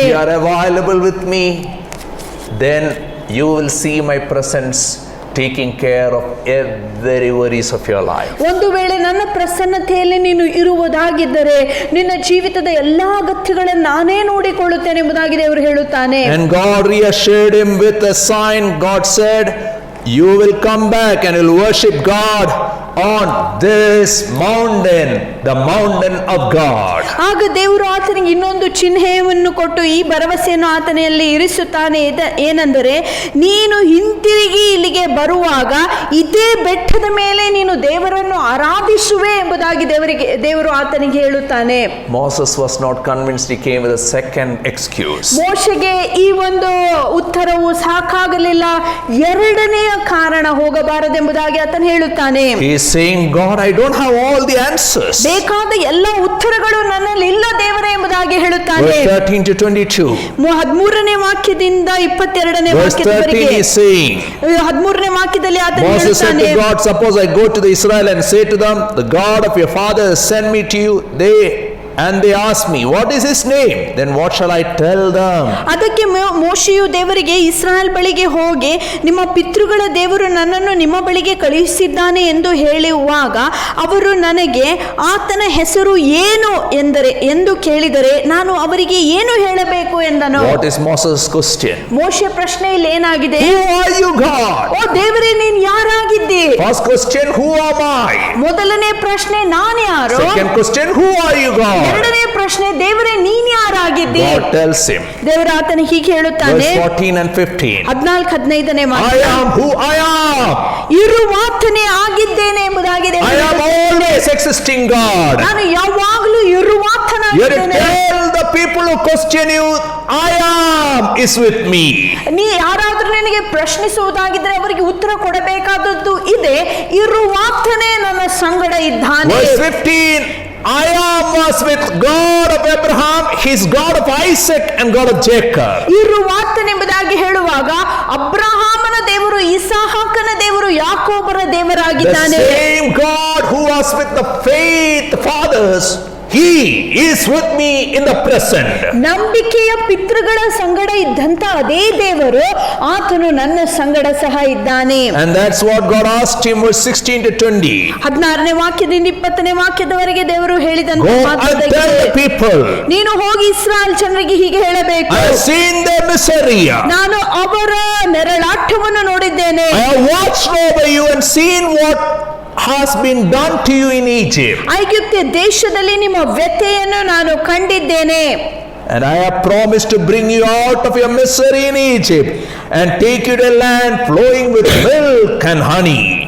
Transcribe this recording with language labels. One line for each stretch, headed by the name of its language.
English: If you are available with me, then you will see my presence taking care of every worries of your life.
Kannada: ಒಂದು ವೇಳೆ ನನ್ನ ಪ್ರಸನ್ನತೆಯಲ್ಲಿ ನೀನು ಇರುವುದಾಗಿದ್ದರೆ ನಿನ್ನ ಜೀವಿತದ ಎಲ್ಲಾ ಅಗತ್ಯಗಳನ್ನು ನಾನೇ ನೋಡಿಕೊಳ್ಳುತ್ತೇನೆ ಎಂಬುದಾಗಿ ದೇವರು ಹೇಳುತ್ತಾನೆ.
English: And God reassured him with a sign. God said, you will come back and you'll worship God on this mountain, the mountain of God.
Kannada: ಆಗ ದೇವರು ಆತನಿಗೆ ಇನ್ನೊಂದು ಚಿಹ್ನೆಯನ್ನು ಕೊಟ್ಟು ಈ ಭರವಸೆಯನ್ನು ಆತನಲ್ಲಿ ಇರಿಸುತ್ತಾನೆ. ಏನೆಂದರೆ, ನೀನು ಹಿಂತಿರುಗಿ ಇಲ್ಲಿಗೆ ಬರುವಾಗ ಇದೇ ಬೆಟ್ಟದ ಮೇಲೆ ನೀನು ದೇವರನ್ನು ಆರಾಧಿಸುವೆ ಎಂಬುದಾಗಿ ದೇವರು ಆತನಿಗೆ ಹೇಳುತ್ತಾನೆ.
English: Moses was not convinced. He came with a second excuse.
Kannada: ಮೋಶೆಗೆ ಈ ಒಂದು ಉತ್ತರವು ಸಾಕಾಗಲಿಲ್ಲ, ಎರಡನೆಯ ಕಾರಣ ಹೋಗಬಾರದೆಂಬುದಾಗಿ ಆತನು ಹೇಳುತ್ತಾನೆ.
English: He is saying, God, I don't have all the answers.
Kannada: ಬೇಕಾದ ಎಲ್ಲ ಉತ್ತರಗಳು ನನ್ನಲ್ಲಿ ಇಲ್ಲ ದೇವರೇ ಎಂಬುದಾಗಿ ಹೇಳುತ್ತಾನೆ.
English: Verse 13 to 22.
Kannada: 13ನೇ ವಾಕ್ಯದಿಂದ 22ನೇ
English: Verse 13
Kannada: ವಾಕ್ಯದವರೆಗೆ
English: is saying,
Kannada: 13ನೇ ವಾಕ್ಯದಲ್ಲಿ ಆತನು
English: Moses said
Kannada: ಹೇಳುತ್ತಾನೆ,
English: to God, suppose I go to the Israel and say to them, the God of your father sent me to you. They ask me, what is his name? Then what shall I tell them?
Kannada: ಅದಕ್ಕೆ ಮೋಶೆಯು ದೇವರಿಗೆ, ಇಸ್ರಾಯೇಲ್ ಬಳಿಗೆ ಹೋಗಿ ನಿಮ್ಮ ಪಿತೃಗಳ ದೇವರು ನನ್ನನ್ನು ನಿಮ್ಮ ಬಳಿಗೆ ಕಳುಹಿಸಿದ್ದಾನೆ ಎಂದು ಹೇಳುವಾಗ ಅವರು ನನಗೆ ಆತನ ಹೆಸರು ಏನು ಎಂದು ಕೇಳಿದರೆ ನಾನು ಅವರಿಗೆ ಏನು ಹೇಳಬೇಕು ಎಂದನು.
English: What is Moses' question?
Kannada: ಮೋಶೆ ಪ್ರಶ್ನೆಯಲ್ಲಿ ಏನಾಗಿದೆ?
English: Who are you, God?
Kannada: ಓ ದೇವರೇ, ನೀನು ಯಾರಾಗಿದ್ದಿ?
English: First question, who am I?
Kannada: ಮೊದಲನೇ ಪ್ರಶ್ನೆ, ನಾನು ಯಾರು?
English: Second question, who are you, God?
Kannada: ಎರಡನೇ ಪ್ರಶ್ನೆ, ದೇವರೇ ನೀನು ಯಾರಾಗಿದ್ದಿ?
English: God tells him.
Kannada: ದೇವರು ಆತನಿಗೆ ಹೀಗೆ ಹೇಳುತ್ತಾನೆ.
English: Verse 14 and 15.
Kannada: 14-15ನೇ
English: I
Kannada: ವಾಕ್ಯ.
English: am who I am.
Kannada: ಇರುವಾತನೇ ಆಗಿದ್ದೇನೆ ಎಂಬುದಾಗಿ
English: I am always existing God.
Kannada: ನಾನು ಯಾವಾಗಲೂ
English: You
Kannada: ಇರುವಾತನಾಗಿದ್ದೇನೆ.
English: tell the people who question you, I am is with me.
Kannada: ನೀ ಯಾರಾದ್ರೂ ನಿನಗೆ ಪ್ರಶ್ನಿಸುವುದಾಗಿದ್ರೆ ಅವರಿಗೆ ಉತ್ತರ ಕೊಡಬೇಕಾದದ್ದು ಇದೆ, ಇರುವಾತನೇ ನನ್ನ ಸಂಗಡ ಇದ್ದಾನೆ.
English: Verse 15, I am was with God of Abraham, his God of Isaac and God of Jacob.
Kannada: ಇರುವಾತನೆಂಬುದಾಗಿ ಹೇಳುವಾಗ ಅಬ್ರಹಾಮನ ದೇವರು, ಇಸಾಹಾಕನ ದೇವರು, ಯಾಕೋಬರ
English: The
Kannada: ದೇವರಾಗಿದ್ದಾನೆ.
English: same God who was with the faith fathers, he is with me in the present.
Kannada: ನಂಬಿಕೆಯ ಪಿತೃಗಳ ಸಂಗಡ ಇದ್ದಂತ ಅದೇ ದೇವರು ಆತನು ನನ್ನ ಸಂಗಡ ಸಹ ಇದ್ದಾನೆ.
English: And that's what God asked him, verse 16 to 20.
Kannada: 16ನೇ ವಾಕ್ಯದಿಂದ 20ನೇ ವಾಕ್ಯದವರೆಗೆ ದೇವರು ಹೇಳಿದಂತ
English: Go and
Kannada: ಮಾತಾಗಿದೆ.
English: tell the people,
Kannada: ನೀನು ಹೋಗಿ ಇಸ್ರಾಯೇಲ್ ಜನರಿಗೆ ಹೀಗೆ ಹೇಳಬೇಕು,
English: I have seen their misery.
Kannada: ನಾನು ಅವರ ನೆರಳಾಟವನ್ನು ನೋಡಿದ್ದೇನೆ.
English: I have watched over you and seen what has been done to you in Egypt.
Kannada: ಐಗುಪ್ತ ದೇಶದಲ್ಲಿ ನಿಮ್ಮ ವ್ಯಥೆಯನ್ನು ನಾನು ಕಂಡಿದ್ದೇನೆ.
English: And I have promised to bring you out of your misery in Egypt and take you to a land flowing with milk and honey.